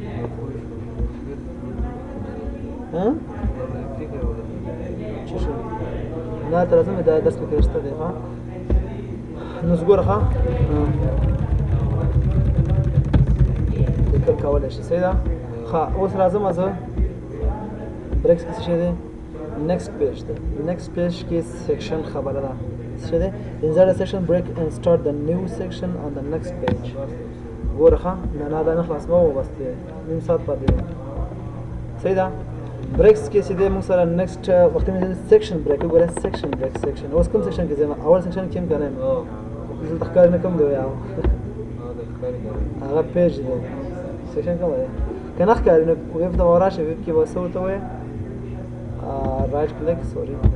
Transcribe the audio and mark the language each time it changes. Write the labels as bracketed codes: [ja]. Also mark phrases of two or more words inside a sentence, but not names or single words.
[ps] ها څه شو نه تر څه مې دا درس کې شته دی ها نو زګور ها لیکل کولی شي صحیح ده ښه اوس راځم زه بریکس کې څه شی دی [en] next page [ps] دی [en] next page [ps] کې سیکشن خبره ده څه شی دی [en] insert a section break and start the new section on the next page [ps] ګوره ښه نه دا نه خلاص مو بس دی نیم ساعت پاتې دی صحیح ده بریکس کې چې دی موږ سره نیکسټ وخت مې [en] section break [ps] وګوره [en] section break section [ps] اوس کوم سیکشن کې ځم اول سیکشن کې هم کنه دلته ښکار نه کوم دی یا هغه پیج دی سیکشن کوم دی که نه ښکاري نو ویب ته ورشه ویب کې به څه ورته وایي [en] right click sorry